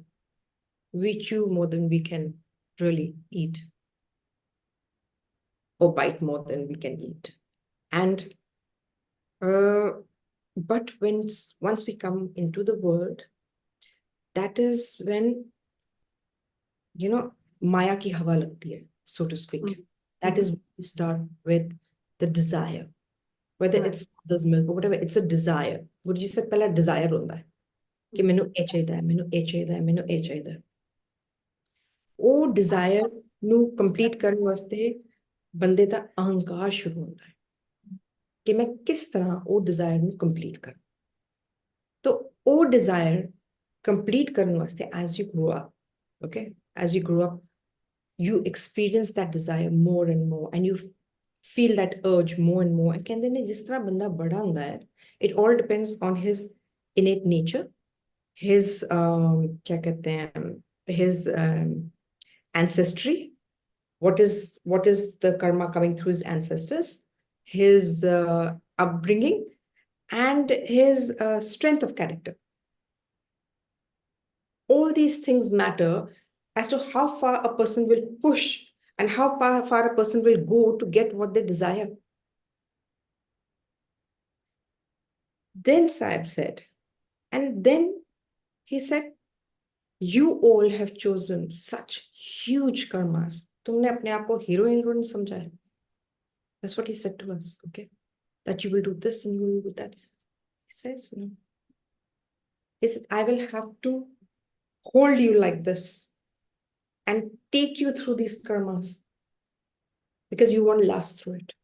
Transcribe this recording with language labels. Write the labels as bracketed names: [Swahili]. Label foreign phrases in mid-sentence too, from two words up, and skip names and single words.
[English] We chew more than we can really eat, or bite more than we can eat. And but once we come into the world, that is when, [Hindi] माया की हवा लगती है, [English] so to speak. That is when we start with the desire, whether it's mother's milk or whatever, it's a desire. Guruji said, [Punjabi] ਪਹਿਲਾ desire ਹੁੰਦਾ ਹੈ, ਕਿ ਮੈਨੂੰ ਇਹ ਚਾਹੀਏ ਹੈ, ਮੈਨੂੰ ਇਹ ਚਾਹੀਏ ਹੈ, ਮੈਨੂੰ ਇਹ ਚਾਹੀਏ ਹੈ. ਉਹ desire ਨੂੰ complete ਕਰਨ ਵਾਸਤੇ ਬੰਦੇ ਦਾ ਅਹੰਕਾਰ ਸ਼ੁਰੂ ਹੁੰਦਾ ਹੈ ਕਿ ਮੈਂ ਕਿਸ ਤਰ੍ਹਾਂ ਉਹ desire ਨੂੰ complete ਕਰਾਂ. [English] तो [Punjabi] ਉਹ desire complete ਕਰਨ ਵਾਸਤੇ [English] as you grow up, okay, as you grow up, you experience that desire more and more, and you feel that urge more and more. [Punjabi] And ਕਹਿੰਦੇ ਨੇ ਜਿਸ ਤਰ੍ਹਾਂ ਬੰਦਾ ਬੜਾ ਹੁੰਦਾ ਹੈ, [English] it all depends on his innate nature, his [Hindi] क्या कहते हैं, [English] his ancestry, what is the karma coming through his ancestors, his upbringing, and his strength of character. All these things matter as to how far a person will push and how far a person will go to get what they desire. Then Saib said, and then he said, you all have chosen such huge karmas. [Hindi] तुमने अपने आप को हीरो हीरोइन समझा है. [English] That's what he said to us, okay? That you will do this and you will do that. He says, no. He says, I will have to hold you like this and take you through these karmas because you won't last through it.